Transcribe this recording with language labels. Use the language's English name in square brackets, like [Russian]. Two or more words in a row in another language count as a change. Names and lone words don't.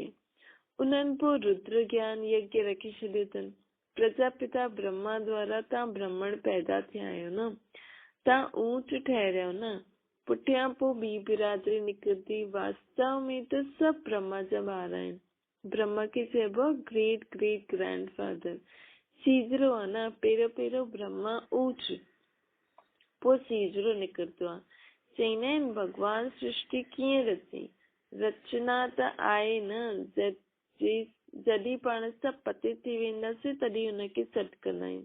[Sindhi] उन्हनि पोइ रुद्र ज्ञान यज्ञ रखी छॾियो अथनि। प्रजापिता ब्रह्मा द्वारा तव्हां ब्राह्मण पैदा थिया आहियो न, तव्हां ऊंच ठहरियो न। पुठियां पोइ ॿी बिरादरी निकिरंदी। वास्तव में त सभु ब्रह्मा जा ॿार आहिनि। ब्रह्मा खे चइबो आहे [English] great great grand father. [Sindhi] सीजरो आहे न, पहिरियों पहिरियों ब्रह्मा ऊंच, पोइ सीजरो निकिरंदो आहे। चवंदा आहिनि भॻवान सृष्टि कीअं रची? रचना त आहे न, जॾहिं पाण सभु पते थी वेंदासीं तॾहिं हुनखे सॾु कंदा आहियूं।